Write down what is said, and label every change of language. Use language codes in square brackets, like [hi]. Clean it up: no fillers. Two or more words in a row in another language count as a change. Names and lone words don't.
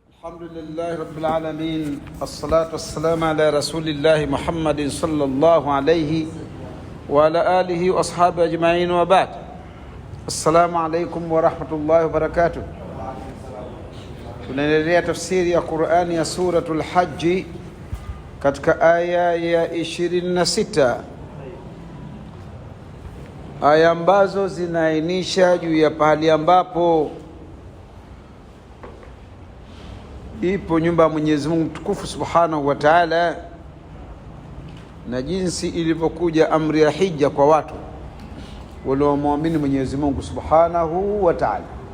[ar] الحمد لله رب العالمين، الصلاة والسلام على رسول الله محمد صلى الله عليه وعلى آله وأصحابه أجمعين وبعد. السلام عليكم ورحمة الله وبركاته. [sw] Tunaendelea tafsiri ya Qur'ani ya suratul Hajj katika aya ya 26, aya ambazo zinaainisha juu ya pahali ambapo ipo nyumba ya Mwenyezi Mungu mtukufu [ar] سبحانه وتعالى, [sw] na jinsi ilivyokuja amri ya hija kwa watu waliomwamini Mwenyezi Mungu [ar] سبحانه وتعالى.